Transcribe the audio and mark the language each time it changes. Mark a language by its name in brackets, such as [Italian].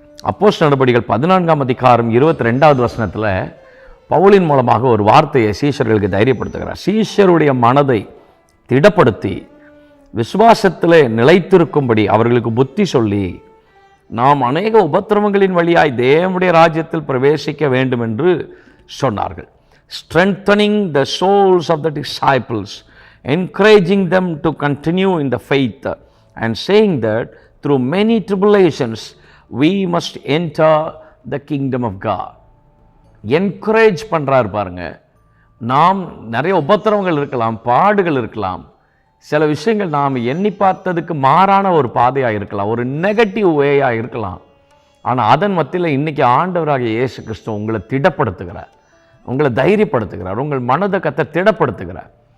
[Tamil] அப்போஸ்தலர் நடபடிகள் 14ஆம் அதிகாரம் 22வது வசனத்தில் பவுலின் மூலமாக ஒரு வார்த்தையை சீஷர்களுக்கு தைரியப்படுத்துகிறார். சீஷருடைய மனதை திடப்படுத்தி விசுவாசத்தில் நிலைத்திருக்கும்படி அவர்களுக்கு புத்தி சொல்லி, நாம் அநேக உபத்திரவங்களின் வழியாய் தேவனுடைய ராஜ்யத்தில் பிரவேசிக்க வேண்டும் என்று சொன்னார்கள். [English] Strengthening the souls of the disciples, encouraging them to continue in the faith, and saying that through many tribulations we must enter the kingdom of God. [Tamil] Encourage பண்ணுறாரு பாருங்க. நாம் நிறைய உபத்திரவங்கள் இருக்கலாம், பாடுகள் இருக்கலாம், சில விஷயங்கள் நாம் எண்ணி பார்த்ததுக்கு மாறான ஒரு பாதையாக இருக்கலாம், ஒரு நெகட்டிவ் வேயாக இருக்கலாம். ஆனால் அதன் மத்தியில் இன்றைக்கி ஆண்டவராகிய இயேசு கிறிஸ்து உங்களை திடப்படுத்துகிறார், உங்களை தைரியப்படுத்துகிறார், உங்கள் மனதை கத்த திடப்படுத்துகிறார்.